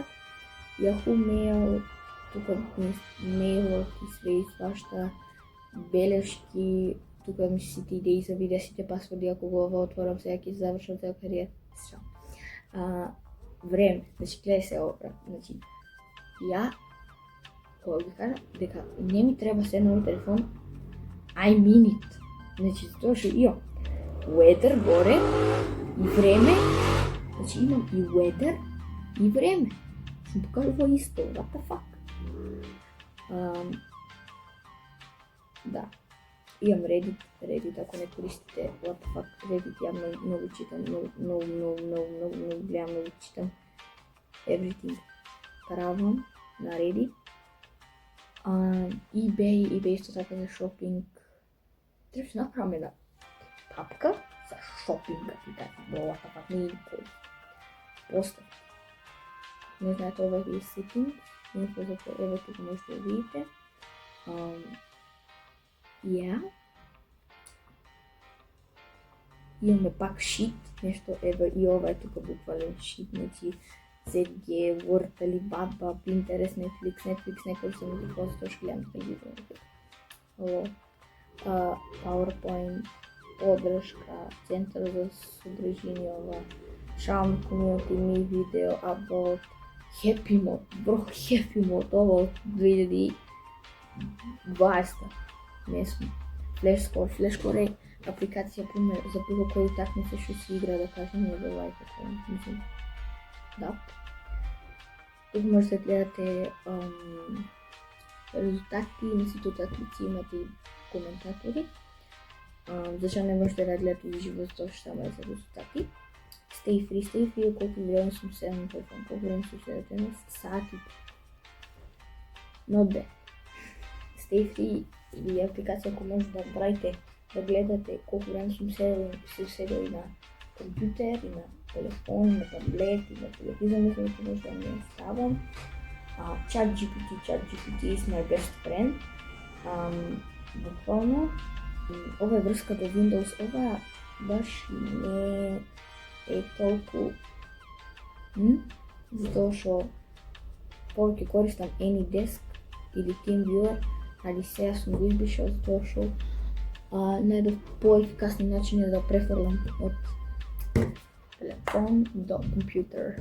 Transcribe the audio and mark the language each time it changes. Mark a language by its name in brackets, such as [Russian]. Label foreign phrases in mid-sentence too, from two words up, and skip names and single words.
[Macedonian] Yahoo Mail, тука мејлот и све и свашта, белешки, тука ми сите идеи за видеа, сите пасворди, ако го отворам сега ќе завршам цела кариера. Време, значи гледај се ова, значи ја кога ги кажам дека не ми треба се нови телефон, [English] I mean it. [Macedonian] Значи затоа што имам weather горе и време, значи имам и weather и време. Сум покажува исто, [English] what the fuck. [Macedonian] Да, имам Reddit, ако не користите [English] what the fuck, [Macedonian] Reddit ја многу читам, многу гледам, многу читам. Everything правам на Reddit. eBay исто така за шопинг. Треба да направам една папка за шопинг апликација, [English] what the fuck, [Macedonian] не ги користам. После, не знаете, ова е settings, инфо за тоа, ево тука можете да видите. Имаме пак sheet, нешто, ево и ова е тука буквален sheet, значи ZG, Word, Alibaba, Pinterest, Netflix, не користам никакво, затоа што гледам телевизор. PowerPoint, поддршка, Центар за содржини, Charm Community, Mi Video, About, Happy Mode, Happy Mode, ова од 2020, не сме. Flashcore е апликација пример за било кој такмица што се игра, да кажем, не за лайк, мислим. Да. Тук можете да гледате резултати, мислите такмици, имате и коментатори. Зашто не можете да гледате уживо, затоа што само е за резултати. Stay free, колку време сум седел на телефон, колку време сум седел денес, сати. [English] Not bad. [Macedonian] Stay free или апликација која може да правите, да гледате колку време сум седел и на компјутер, и на телефон, и на таблет, и на телевизор, мислам дека може да не ставам. [English] ChatGPT is my best friend. [Macedonian] Буквално, ова е врска до Windows, ова баш не е толку, затоа што повеќе користам AnyDesk или TeamViewer, али сега сум го избришал затоа што најдов поефикасни начини да префрлам од телефон до компјутер.